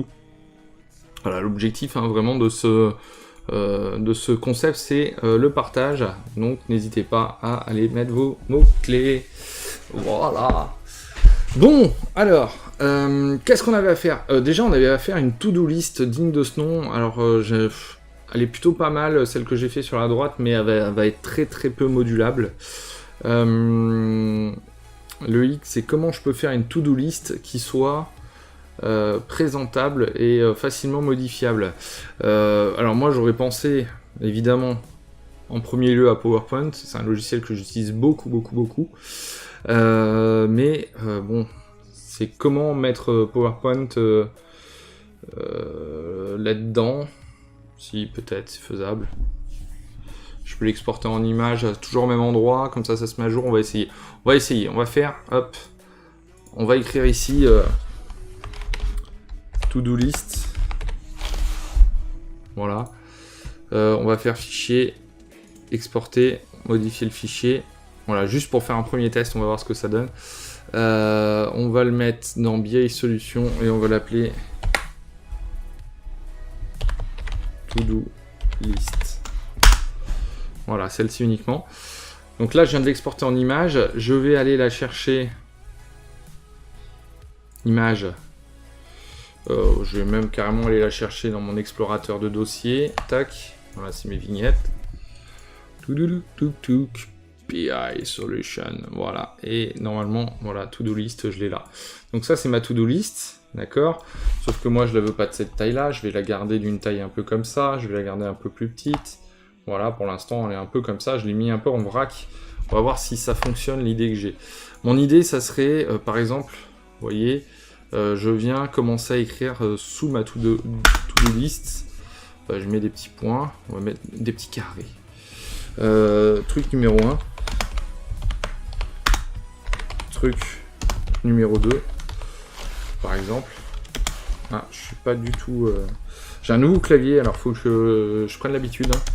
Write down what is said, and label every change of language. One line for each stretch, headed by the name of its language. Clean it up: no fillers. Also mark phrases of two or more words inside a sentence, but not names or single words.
French: Voilà, l'objectif vraiment de ce concept, c'est le partage, donc n'hésitez pas à aller mettre vos mots-clés. Voilà. Bon, alors, qu'est-ce qu'on avait à faire? Déjà, on avait à faire une
English: to-do list
French: digne de ce nom. Alors, elle est plutôt pas mal, celle que j'ai fait sur la droite, mais elle va être très très peu modulable. Le X, c'est comment je peux faire une
English: to-do list
French: qui soit présentable et facilement modifiable. Alors moi j'aurais pensé évidemment en premier lieu à PowerPoint, c'est un logiciel que j'utilise beaucoup, mais bon, c'est comment mettre PowerPoint là-dedans, si peut-être c'est faisable. Je peux l'exporter en image toujours au même endroit, comme ça se met à jour. On va essayer, on va faire, hop, on va écrire ici
English: to-do list.
French: Voilà. On va faire fichier, exporter, modifier le fichier. Voilà, juste pour faire un premier test, on va voir ce que ça donne. On va le mettre dans BI Solution et on va l'appeler
English: to-do list.
French: Voilà, celle-ci uniquement. Donc là, je viens de l'exporter en image. Je vais aller la chercher. Image. Je vais même carrément aller la chercher dans mon explorateur de dossier. Tac, voilà, c'est mes vignettes. BI Solution, voilà. Et normalement, voilà,
English: to-do list,
French: je l'ai là. Donc ça, c'est ma
English: to-do list,
French: d'accord? Sauf que moi, je la veux pas de cette taille-là. Je vais la garder d'une taille un peu comme ça. Je vais la garder un peu plus petite. Voilà, pour l'instant, elle est un peu comme ça. Je l'ai mis un peu en vrac. On va voir si ça fonctionne, l'idée que j'ai. Mon idée, ça serait, par exemple, vous voyez... je viens commencer à écrire sous ma
English: to-do list.
French: Je mets des petits points, on va mettre des petits carrés. Truc numéro 1. Truc numéro 2. Par exemple. Ah, je suis pas du tout... J'ai un nouveau clavier, alors faut que je prenne l'habitude.